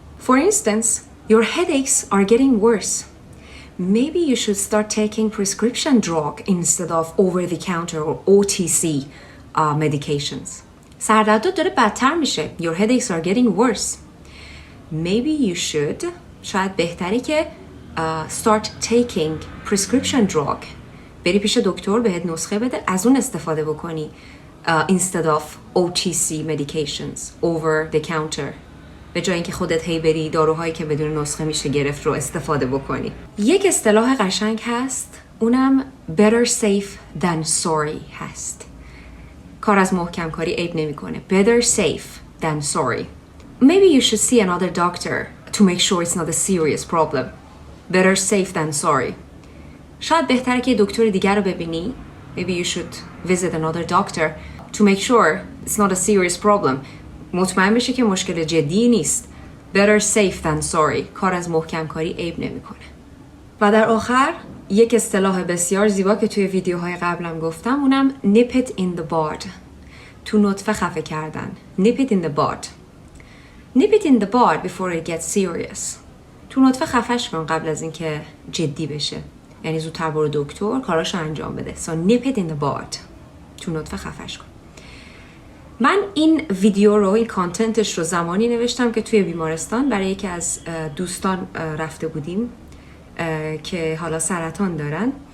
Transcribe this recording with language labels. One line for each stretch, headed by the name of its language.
English: For instance, your headaches are getting worse. Maybe you should start taking prescription drug instead of over-the-counter or OTC medications.
Persian: سردردت داره بدتر میشه.
English: Your headaches are getting worse. Maybe you should
Persian: شاید بهتره که
English: start taking prescription drug.
Persian: بری پیش دکتر بهت نسخه بده از اون استفاده بکنی
English: instead of OTC medications, over the counter.
Persian: به جای اینکه خودت هی بری داروهایی که بدون نسخه میشه گرفت رو استفاده بکنی. یک اصطلاح قشنگ هست، اونم
English: better safe than sorry
Persian: هست. کار از محکم کاری عیب نمیکنه.
English: Better safe than sorry. Maybe you should see another doctor to make sure it's not a serious problem. Better safe than sorry.
Persian: شاید بهتره که دکتر دیگر رو ببینی.
English: Maybe you should visit another doctor to make sure it's not a serious problem.
Persian: مطمئن بشه که مشکل جدی نیست.
English: Better safe than sorry.
Persian: کار از محکم کاری عیب نمیکنه. و در آخر یک اصطلاح بسیار زیبا که توی ویدیوهای قبلم گفتم، اونم
English: nip it in the bud.
Persian: تو نطفه خفه کردن.
English: Nip it in the bud. Nip it in the bud before it gets serious.
Persian: تو نطفه خفش کن قبل از اینکه جدی بشه. یعنی زودتر برو دکتر کاراشو انجام بده.
English: So nip it in the bud.
Persian: تو نطفه خفش کن. من این ویدیو رو، این کانتنتش رو زمانی نوشتم که توی بیمارستان برای یکی از دوستان رفته بودیم که حالا سرطان دارن.